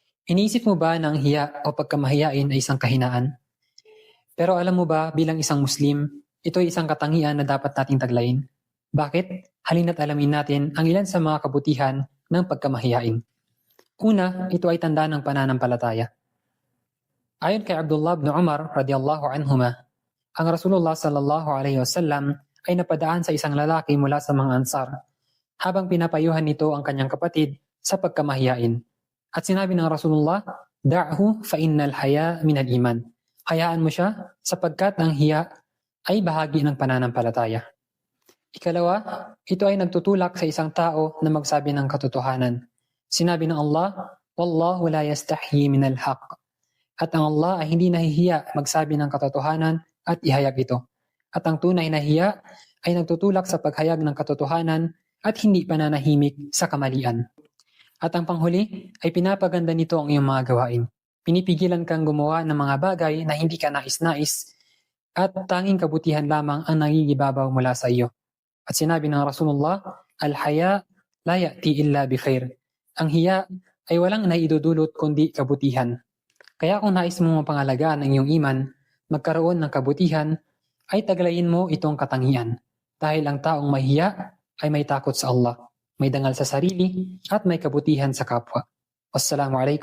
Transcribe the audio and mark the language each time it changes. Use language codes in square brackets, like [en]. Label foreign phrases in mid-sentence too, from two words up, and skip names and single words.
[tl] Iniisip mo ba na ang hiya o pagkamahiyain ay isang kahinaan? Pero alam mo ba bilang isang Muslim, ito ay isang katangian na dapat nating taglayin? Bakit? Halina't alamin natin ang ilan sa mga kabutihan ng pagkamahiyain. Una, ito ay tanda ng pananampalataya. Ayon kay Abdullah ibn Umar [ar] رضي الله عنهما, [tl] ang Rasulullah [ar] صلى الله عليه وسلم [tl] ay napadaan sa isang lalaki mula sa mga Ansar habang pinapayuhan nito ang kanyang kapatid sa pagkamahiyain. At sinabi ng Rasulullah, [ar] "دعه فإن الحياء من الإيمان." [tl] Hayaan mo siya sapagkat ang hiya ay bahagi ng pananampalataya. Ikalawa, ito ay nagtutulak sa isang tao na magsabi ng katotohanan. Sinabi ng Allah, [ar] "والله لا يستحيي من الحق." [tl] At ang Allah ay hindi nahihiya magsabi ng katotohanan at ihayag ito. At ang tunay na hiya ay nagtutulak sa paghayag ng katotohanan at hindi pananahimik sa kamalian. At ang panghuli ay pinapaganda nito ang iyong mga gawain. Pinipigilan kang gumawa ng mga bagay na hindi ka nais-nais at tanging kabutihan lamang ang nangigibabaw mula sa iyo. At sinabi ng Rasulullah, [ar] "الحياء لا يأتي إلا بخير." [tl] Ang hiya ay walang naidudulot kundi kabutihan. Kaya kung nais mong mapangalagaan ang iyong iman, magkaroon ng kabutihan, ay taglayin mo itong katangian. Dahil ang taong mahiya ay may takot sa Allah, may dangal sa sarili, at may kabutihan sa kapwa.